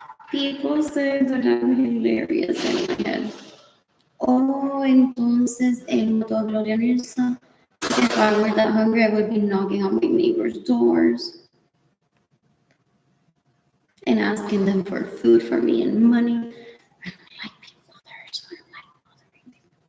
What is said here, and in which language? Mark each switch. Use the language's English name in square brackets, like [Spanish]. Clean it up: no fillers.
[English] People say that I'm hilarious in my head. [Spanish] Oh, entonces él mató a Gloria Nilsson. [English] If I were that hungry, I would be knocking on my neighbors' doors and asking them for food for me and money. I don't like being bothered, so I don't like bothering them.